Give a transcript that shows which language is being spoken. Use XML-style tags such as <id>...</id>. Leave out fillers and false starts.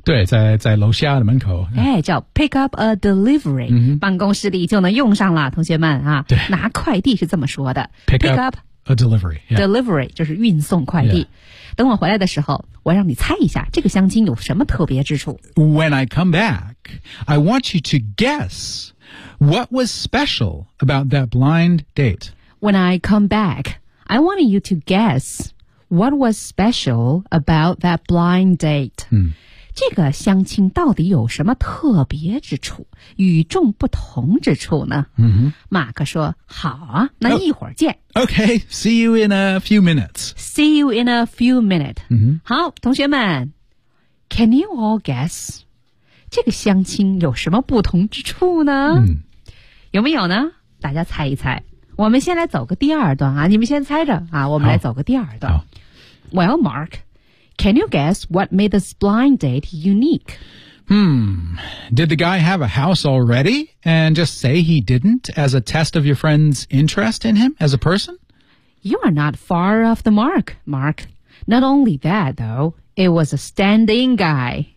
<zh>对，在楼下的门口。哎，叫</zh> <en>pick up a delivery,、 mm-hmm.</en> <zh>办公室里就能用上了，同学们啊。对，拿快递是这么说的</zh> <en>：pick up a delivery.、Yeah.</en> <zh>Delivery 就是运送快递。</zh> <en>Yeah.</en> <zh>等我回来的时候，我让你猜一下这个相亲有什么特别之处。</zh> <en>When I come back, I want you to guess. What was special about that blind date? When I come back, I want you to guess what was special about that blind date.、 Hmm.</en> <zh>这个相亲到底有什么特别之处，与众不同之处呢？马克说，好啊，那一会儿见。</zh> <en>Okay, see you in a few minutes. See you in a few minutes.、 Mm-hmm.</en> <zh>好，同学们 ,</zh> <en>can you all guess,</en> <zh>这个相亲有什么不同之处呢、有没有呢？大家猜一猜。我们先来走个第二段啊，你们先猜着啊，我们来走个第二段。</zh> <en>Well, Mark,Can you guess what made this blind date unique? Did the guy have a house already and just say he didn't as a test of your friend's interest in him as a person? You are not far off the mark, Mark. Not only that, though, it was a stand-in guy.</en>